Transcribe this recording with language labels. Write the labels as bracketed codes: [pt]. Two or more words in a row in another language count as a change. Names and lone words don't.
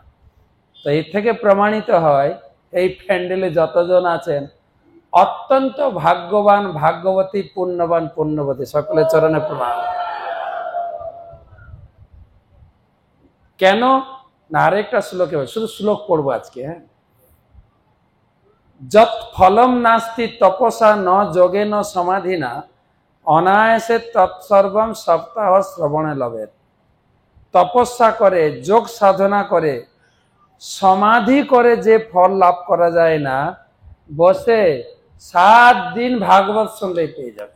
[bn] তো এর থেকে প্রমাণিত হয়, এই প্যান্ডেলে যতজন আছেন অত্যন্ত ভাগ্যবান, ভাগ্যবতী, পুণ্যবান, পুণ্যবতী। সকলের চরণে প্রণাম। কেন না, আরেকটা শ্লোকে, শুধু শ্লোক পড়বো আজকে। হ্যাঁ, [sa] যৎ ফলম নাস্তি তপসা ন যোগেন সমাধিনা অনায়াসে তৎসর্বম সপ্তাহ শ্রবণে লবের। [bn] তপস্যা করে, যোগ সাধনা করে, সমাধি করে যে ফল লাভ করা যায় না, বসে 7 দিন ভাগবত শুনলেই পেয়ে যাবে।